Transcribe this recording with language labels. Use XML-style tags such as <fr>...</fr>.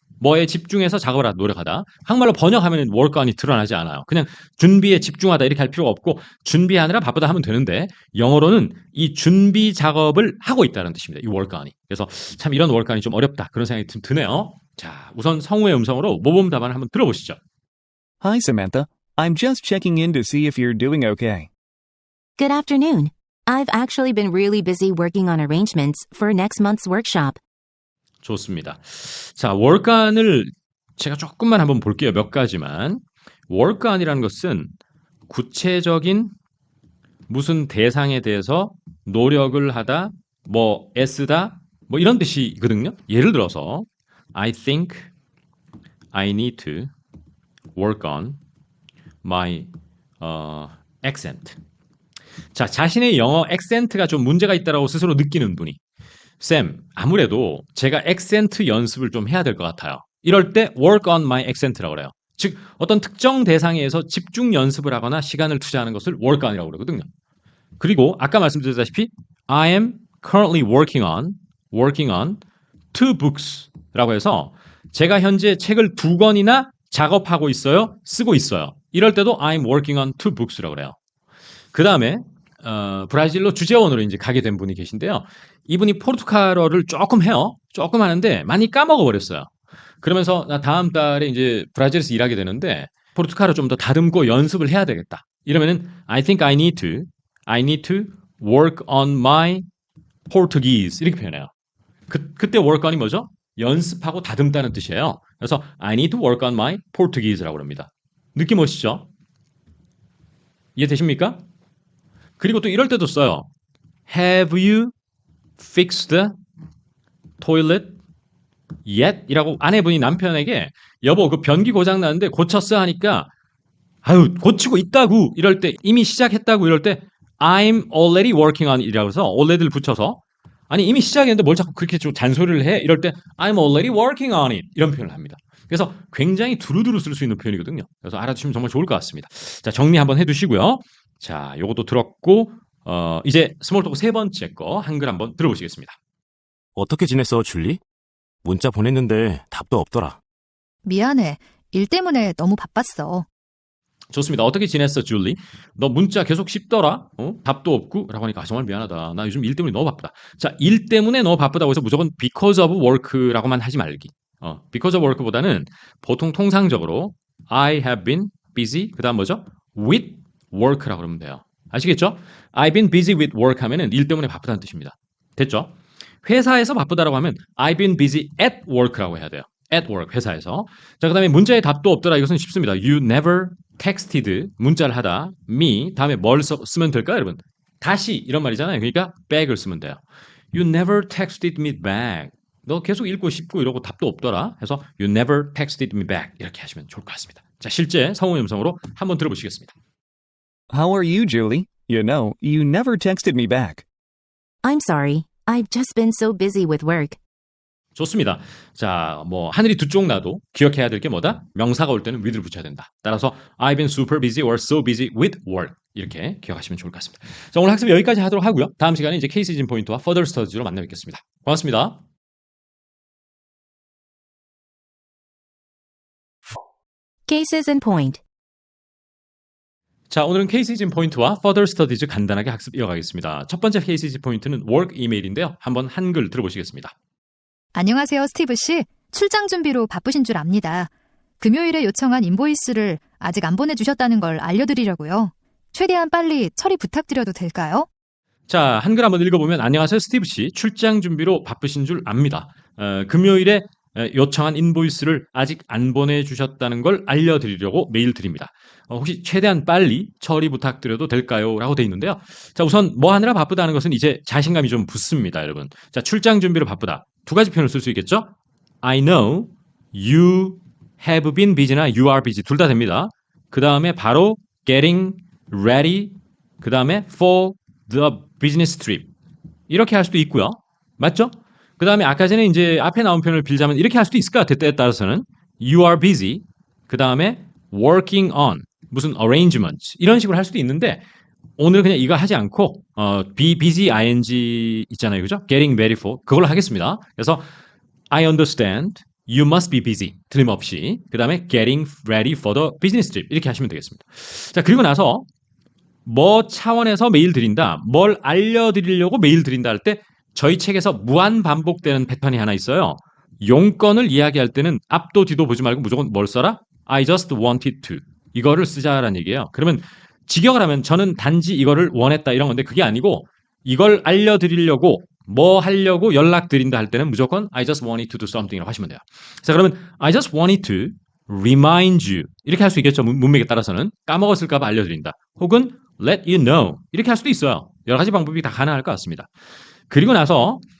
<ko>뭐에 집중해서 작업을 하다 노력하다. 한국말로 번역하면 work on이 드러나지 않아요. 그냥 준비에 집중하다 이렇게 할 필요가 없고 준비하느라 바쁘다 하면 되는데 영어로는 이 준비 작업을 하고 있다는 뜻입니다. 이 work on이. 그래서 참 이런 work on이 좀 어렵다. 그런 생각이 좀 드네요. 자, 우선 성우의 음성으로 모범 답안을 한번 들어보시죠.</ko> <en>Hi, Samantha. I'm just checking in to see if you're doing okay. Good afternoon. I've actually been really busy working on arrangements for next month's workshop.</en> <ko>좋습니다. 자, work on을 제가 조금만 한번 볼게요. 몇 가지만. work on이라는 것은 구체적인 무슨 대상에 대해서 노력을 하다, 뭐 애쓰다, 뭐 이런 뜻이거든요. 예를 들어서</ko> <en>I think I need to work on my accent.</en> <ko>자, 자신의 영어 액센트가 좀 문제가 있다라고 스스로 느끼는 분이 쌤, 아무래도 제가 액센트 연습을 좀 해야 될 것 같아요. 이럴 때</ko> <en>work on my accent</en> <ko>라고 그래요. 즉 어떤 특정 대상에서 집중 연습을 하거나 시간을 투자하는 것을 work on이라고 그러거든요. 그리고 아까 말씀드렸다시피</ko> <en>I am currently working on 2 books</en> <ko>라고 해서 제가 현재 책을 2권이나 작업하고 있어요. 쓰고 있어요. 이럴 때도</ko> <en>I'm working on 2 books</en> <ko>라고 그래요. 그 다음에 브라질로 주재원으로 이제 가게 된 분이 계신데요. 이분이 포르투갈어를 조금 해요. 조금 하는데 많이 까먹어 버렸어요. 그러면서 나 다음 달에 이제 브라질에서 일하게 되는데 포르투갈어 좀 더 다듬고 연습을 해야 되겠다. 이러면은</ko> <en>I think I need to work on my Portuguese</en> <ko>이렇게 표현해요. 그때 work on이 뭐죠? 연습하고 다듬다는 뜻이에요. 그래서</ko> <en>I need to work on my Portuguese</en> <ko>라고 합니다. 느낌 오시죠? 이해되십니까? 그리고 또 이럴 때도 써요.</ko> <en>Have you fixed the toilet yet?</en> <ko>이라고 아내분이 남편에게 여보 그 변기 고장 나는데 고쳤어 하니까 아유 고치고 있다고 이럴 때 이미 시작했다고 이럴 때</ko> <en>I'm already working on</en> <ko>이라고 해서 already를 붙여서 아니 이미 시작했는데 뭘 자꾸 그렇게 좀 잔소리를 해? 이럴 때</ko> <en>I'm already working on it</en> <ko>이런 표현을 합니다. 그래서 굉장히 두루두루 쓸 수 있는 표현이거든요. 그래서 알아두시면 정말 좋을 것 같습니다. 자 정리 한번 해두시고요. 자 요것도 들었고 이제 스몰 토크 세 번째 거 한글 한번 들어보시겠습니다. 어떻게 지냈어, 줄리? 문자 보냈는데 답도 없더라. 미안해. 일 때문에 너무 바빴어. 좋습니다. 어떻게 지냈어, 줄리? 너 문자 계속 씹더라? 답도 없고? 라고 하니까 정말 미안하다. 나 요즘 일 때문에 너무 바쁘다. 자, 일 때문에 너무 바쁘다고 해서 무조건</ko> <en>because of work</en> <ko>라고만 하지 말기.</ko> <en>because of work보다는</en> <ko>보통 통상적으로</ko> <en>I have been busy</en> <ko>그 다음 뭐죠? with work라고 그러면 돼요. 아시겠죠?</ko> <en>I've been busy with work</en> <ko>하면은 일 때문에 바쁘다는 뜻입니다. 됐죠? 회사에서 바쁘다라고 하면</ko> <en>I've been busy at work</en> <ko>라고 해야 돼요. at work, 회사에서. 자, 그 다음에 문자에 답도 없더라. 이것은 쉽습니다.</ko> <en>You never texted,</en> <ko>문자를 하다, me, 다음에 뭘 쓰면 될까요, 여러분? 다시, 이런 말이잖아요. 그러니까 back을 쓰면 돼요.</ko> <en>You never texted me back.</en> <ko>너 계속 읽고 싶고 이러고 답도 없더라. 해서</ko> <en>You never texted me back.</en> <ko>이렇게 하시면 좋을 것 같습니다. 자, 실제 성우 음성으로 한번 들어보시겠습니다.</ko> <en>How are you, Julie? You know, you never texted me back. I'm sorry. I've just been so busy with work.</en> <ko>좋습니다. 자, 뭐 하늘이 두 쪽 나도 기억해야 될 게 뭐다? 명사가 올 때는 with를 붙여야 된다. 따라서</ko> <en>I've been super busy or so busy with work.</en> <ko>이렇게 기억하시면 좋을 것 같습니다. 자, 오늘 학습 여기까지 하도록 하고요. 다음 시간에 이제 케이스 진 포인트와 further studies로 만나 뵙겠습니다. 고맙습니다.</ko> <en>Cases in point.</en> <ko>자, 오늘은 케이스 진 포인트와 further studies 간단하게 학습 이어가겠습니다. 첫 번째 케이스 진 포인트는 work 이메일인데요. 한번 한글 들어보시겠습니다. 안녕하세요, 스티브 씨. 출장 준비로 바쁘신 줄 압니다. 금요일에 요청한 인보이스를 아직 안 보내주셨다는 걸 알려드리려고요. 최대한 빨리 처리 부탁드려도 될까요? 자, 한글 한번 읽어보면 안녕하세요, 스티브 씨. 출장 준비로 바쁘신 줄 압니다. 금요일에 요청한 인보이스를 아직 안 보내주셨다는 걸 알려드리려고 메일 드립니다. 혹시 최대한 빨리 처리 부탁드려도 될까요? 라고 돼 있는데요. 자, 우선 뭐 하느라 바쁘다는 것은 이제 자신감이 좀 붙습니다, 여러분. 자, 출장 준비로 바쁘다. 두 가지 표현을 쓸 수 있겠죠?</ko> <en>I know you have been busy나 you are busy</en> <ko>둘 다 됩니다. 그 다음에 바로 getting ready 그 다음에</ko> <en>for the business trip</en> <ko>이렇게 할 수도 있고요. 맞죠? 그 다음에 아까 전에 이제 앞에 나온 표현을 빌자면 이렇게 할 수도 있을 것 같아요. 때에 따라서는</ko> <en>you are busy</en> <ko>그 다음에 working on 무슨 arrangements 이런 식으로 할 수도 있는데 오늘 그냥 이거 하지 않고 be busy ing 있잖아요. 그죠?</ko> <en>getting ready for</en> <ko>그걸로 하겠습니다.</ko> <en>그래서 I understand you must be busy 틀림없이 그 다음에 getting ready for the business trip</en> <ko>이렇게 하시면 되겠습니다. 자, 그리고 나서 뭐 차원에서 메일 드린다 뭘 알려드리려고 메일 드린다 할 때 저희 책에서 무한 반복되는 패턴이 하나 있어요. 용건을 이야기할 때는 앞도 뒤도 보지 말고 무조건 뭘 써라?</ko> <en>I just wanted to</en> <ko>이거를 쓰자라는 얘기예요. 그러면 직역을 하면 저는 단지 이거를 원했다 이런 건데 그게 아니고 이걸 알려드리려고 뭐 하려고 연락드린다 할 때는 무조건</ko> <en>I just wanted to do something</en> <ko>이라고 하시면 돼요. 자, 그러면</ko> <en>I just wanted to remind you</en> <ko>이렇게 할 수 있겠죠. 문맥에 따라서는 까먹었을까 봐 알려드린다. 혹은 let you know 이렇게 할 수도 있어요. 여러 가지 방법이 다 가능할 것 같습니다. 그리고 나서</ko>